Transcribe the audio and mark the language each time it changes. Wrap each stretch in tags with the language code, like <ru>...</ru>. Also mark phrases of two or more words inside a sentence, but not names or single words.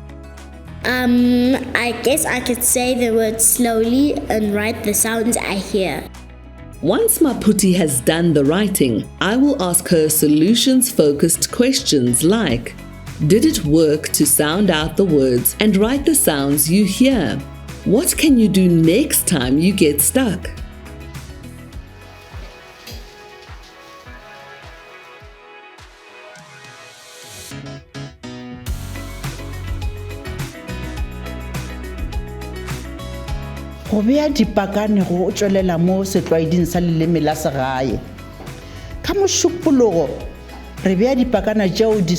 <en>I guess I could say the words slowly and write the sounds I hear. Once Maputi has done the writing, I will ask her solutions-focused questions like, did it work to sound out the words and write the sounds you hear? What can you do next time you get stuck?</en> <nso>go bea dipakane go tšwelela mo setlwaeding sa leleme la segae ka mošupologo re bea dipakana tšeo di</nso>